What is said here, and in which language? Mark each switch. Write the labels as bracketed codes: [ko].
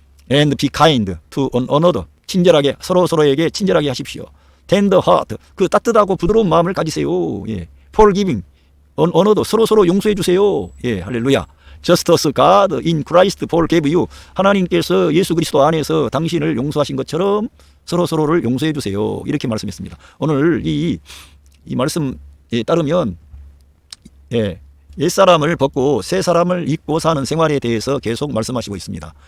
[en] And be kind to one another. [ko] 친절하게 서로에게 친절하게 하십시오. [en] tender heart. [ko] 그 따뜻하고 부드러운 마음을 가지세요. 예. [en] forgiving one another. [ko] 서로 용서해 주세요. 예. 할렐루야. [en] Just as God in Christ forgave you. [ko] 하나님께서 예수 그리스도 안에서 당신을 용서하신 것처럼 서로를 용서해 주세요. 이렇게 말씀했습니다. 오늘 이 말씀에 따르면 옛사람을 벗고 새사람을 입고 사는 생활에 대해서 계속 말씀하시고 있습니다.